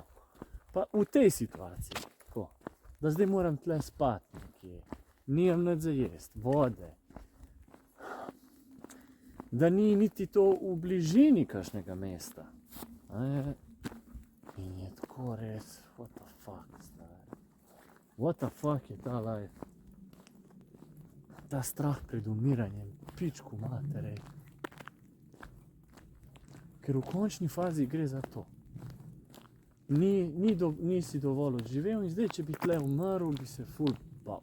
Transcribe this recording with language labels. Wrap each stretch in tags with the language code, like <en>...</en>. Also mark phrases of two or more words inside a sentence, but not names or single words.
<sl>Pa v tej situaciji, tako, da zdaj moram tle spati nekje, nimam nič za jesti, vode. Da ni niti to v bližini kakšnega mesta. In je tako res,</sl> <en>what the fuck, stari. What the fuck</en> <sl>je ta</sl> <en>life?</en> <sl>Ta strah pred umiranjem,</sl> <sr>pičku materej.</sr> <sl>Ker v končni fazi gre za to. Nisi dovolj odživel in zdaj, če bi tle umrl, bi se ful bal.</sl>